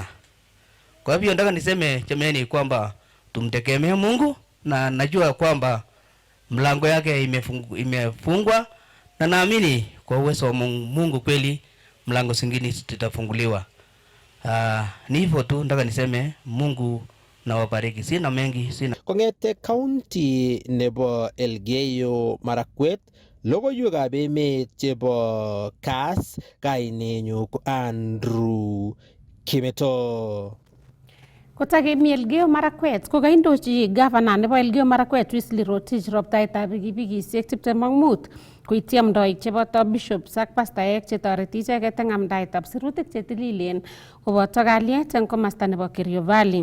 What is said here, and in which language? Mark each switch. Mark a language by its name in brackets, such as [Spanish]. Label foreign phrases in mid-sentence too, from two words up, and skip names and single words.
[Swahili] Kwa hivyo nataka niseme jamani kwamba tumtegemee Mungu, na najua kwamba mlango yake imefungwa na naamini kwa uwezo wa Mungu kweli mlango zingine zitafunguliwa. Ni hivyo tu nataka niseme Mungu na wabariki. Sina mengi, sina. [Kalenjin] Kongete county nebo Elgeyo Marakwet, logoiwekab emet chebo Kass, kainenyu ko Andrew Kimeto. Kotagemi Elgeyo Marakwet kokaindochi gavana nebo Elgeyo Marakwet Wesley Rotich roptaetab pikipikisiek 25 koityi amdoik cheboto bishops ak pastaek chetoreti icheket eng amdaetab sirutik chetililen koboto kalyet eng komasta nebo Kerio Valley.